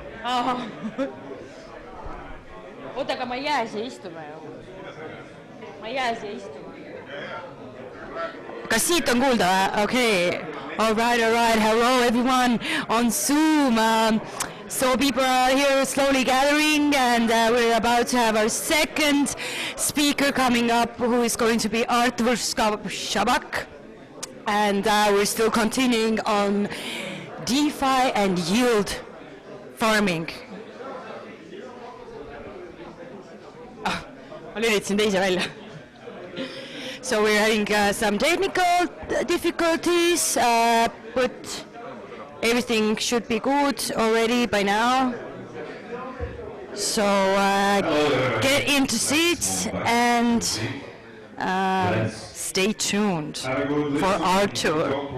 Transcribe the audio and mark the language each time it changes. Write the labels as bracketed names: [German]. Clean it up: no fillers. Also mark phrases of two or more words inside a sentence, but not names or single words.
[Estonian] oota, aga ma ei jää siia istuma ju. Ma ei jää siia istuma. Kas siit on kuulda? [English] Okay. All right. Hello everyone on Zoom. So people are here slowly gathering, and we're about to have our second speaker coming up, who is going to be Artur Schaback. And we're still continuing on DeFi and yield farming. [Estonian] Ma lülitasin teise välja. [English] So we're having some technical difficulties, but everything should be good already by now. So get into seats and stay tuned for Artur.